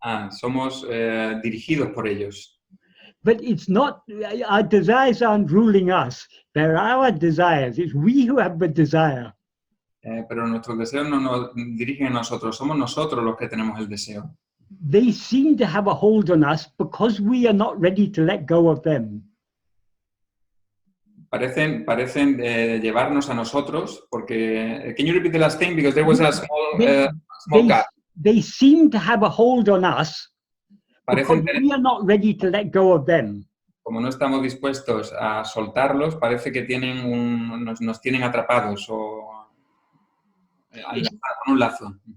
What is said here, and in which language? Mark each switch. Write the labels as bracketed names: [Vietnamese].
[Spanish] Somos dirigidos por ellos. [English] But it's not, our desires aren't ruling us. They're our desires. It's we who have the desire. [Spanish] Pero nuestros deseos no nos dirigen a nosotros. Somos nosotros los que tenemos el deseo. [English] They seem to have a hold on us because we are not ready to let go of them. [Spanish] Parecen llevarnos a nosotros porque... [English] Can you repeat the last thing? Because there was a small cut. They seem to have a hold on us because [Spanish] Parecen [English] we are not ready to let go of them. [Spanish] Como no estamos dispuestos a soltarlos, parece que nos tienen atrapados o con un lazo.